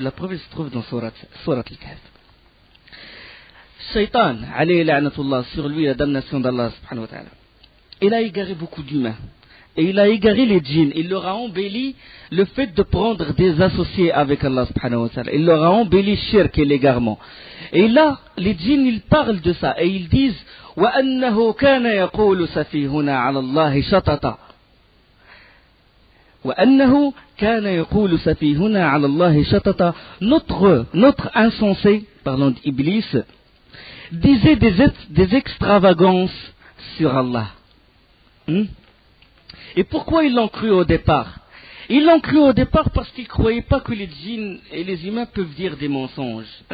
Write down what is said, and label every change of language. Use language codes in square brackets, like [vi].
[fr] La preuve se trouve dans Sourate Al-Kahf. Shaitan, alayhi la'natullah, sur lui la damnation d'Allah, subhanahu wa ta'ala. Il a égaré beaucoup d'humains. Et il a égaré les djinns. Il leur a embelli le fait de prendre des associés avec Allah, subhanahu wa ta'ala. Il leur a embelli shirk et l'égarement. Et là, les djinns, ils parlent de ça. Et ils disent, [ar] وَأَنَّهُ كَانَ يَقُولُ سَفِيهُنَا عَلَى اللَّهِ شَطَطًا وَأَنَّهُ كَانَ يَقُولُ سَفِيهُنَا عَلَى اللَّهِ شَطَطًا [fr] Notre insensé, parlons d'Iblis, disait des extravagances sur Allah. Et pourquoi ils l'ont cru au départ? Ils l'ont cru au départ parce qu'ils ne croyaient pas que les djinns et les humains peuvent dire des mensonges.